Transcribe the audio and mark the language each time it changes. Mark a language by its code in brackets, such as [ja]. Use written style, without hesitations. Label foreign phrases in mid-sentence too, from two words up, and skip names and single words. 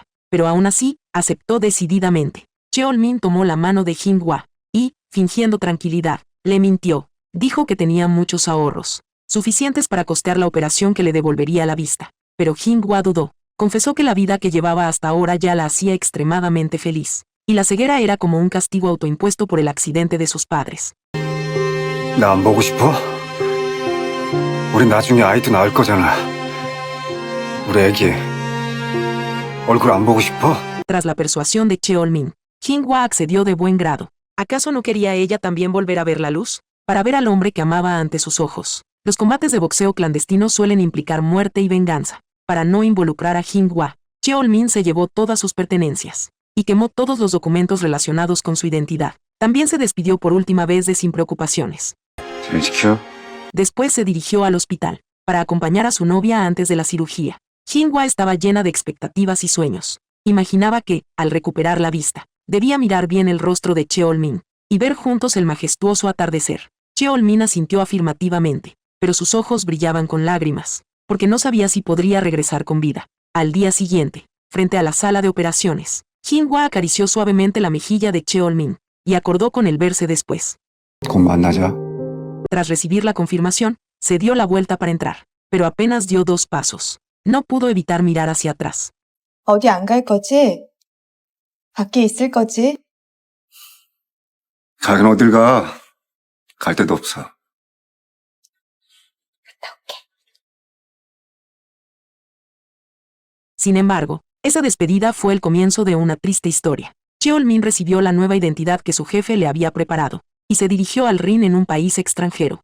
[es] Pero aún así, aceptó decididamente. Cheol-min tomó la mano de Hing-hwa, y, fingiendo tranquilidad, le mintió. Dijo que tenía muchos ahorros, suficientes para costear la operación que le devolvería la vista. Pero Jinhua dudó. Confesó que la vida que llevaba hasta ahora ya la hacía extremadamente feliz, y la ceguera era como un castigo autoimpuesto por el accidente de sus padres. [ko] 나 안 보고 싶어? 우리 나중에 아이도 낳을 거잖아. 우리 애기 얼굴 안 보고 싶어? [es] Tras la persuasión de Cheol-min, Jinhua accedió de buen grado. ¿Acaso no quería ella también volver a ver la luz? Para ver al hombre que amaba ante sus ojos. Los combates de boxeo clandestinos suelen implicar muerte y venganza. Para no involucrar a Jinhua, Cheol-min se llevó todas sus pertenencias y quemó todos los documentos relacionados con su identidad. También se despidió por última vez de Sin Preocupaciones. [ko] 잘 지켜. [es] Después se dirigió al hospital para acompañar a su novia antes de la cirugía. Jinhua estaba llena de expectativas y sueños. Imaginaba que, al recuperar la vista, debía mirar bien el rostro de Cheol-min y ver juntos el majestuoso atardecer. Cheol-min asintió afirmativamente, pero sus ojos brillaban con lágrimas, porque no sabía si podría regresar con vida. Al día siguiente, frente a la sala de operaciones, Jinhua acarició suavemente la mejilla de Cheol-min y acordó con él verse después. [ko] 곧 만나자. [es] Tras recibir la confirmación, se dio la vuelta para entrar, pero apenas dio 2 pasos. No pudo evitar mirar hacia atrás. [ko] 어디 안 갈 거지? 밖에 있을 거지? 가긴 어딜 가. 갈 데도 없어. [es] Sin embargo, esa despedida fue el comienzo de una triste historia. Cheol-min recibió la nueva identidad que su jefe le había preparado, y se dirigió al ring en un país extranjero.